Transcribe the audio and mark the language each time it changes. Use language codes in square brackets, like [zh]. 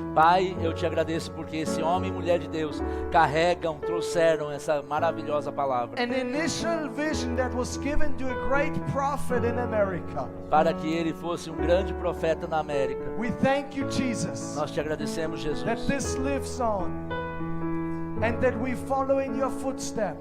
[pt] Pai, eu te agradeço porque esse homem e mulher de Deus trouxeram essa maravilhosa palavra. [en] An initial vision that was given to a great prophet in America. [pt] Para que ele fosse um grande profeta na América. [en] We thank you, Jesus, [pt] Nós te agradecemos, Jesus. [en] that this lives on and that we follow in your footsteps.